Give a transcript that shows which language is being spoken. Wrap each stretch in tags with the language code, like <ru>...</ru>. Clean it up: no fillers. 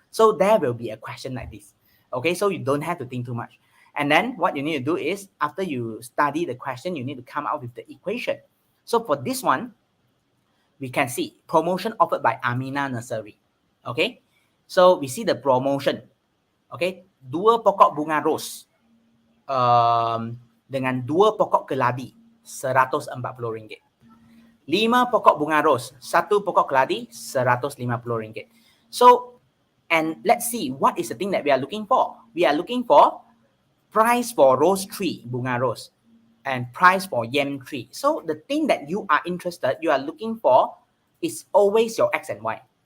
<en>So there will be a question like this. Okay, so you don't have to think too much. And then what you need to do is, after you study the question, you need to come out with the equation. So for this one, we can see promotion offered by Amina Nursery. Okay, so we see the promotion.</en> <ms>Okay, 2 pokok bunga ros dengan 2 pokok keladi RM140. 5 pokok bunga ros, 1 pokok keladi RM150.</ms> <en>So, and let's see what is the thing that we are looking for. We are looking for price for rose tree,</en> <ms>bunga rose,</ms> <en>and price for yam tree. So the thing that you are interested, you are looking for is always your X and Y.</en>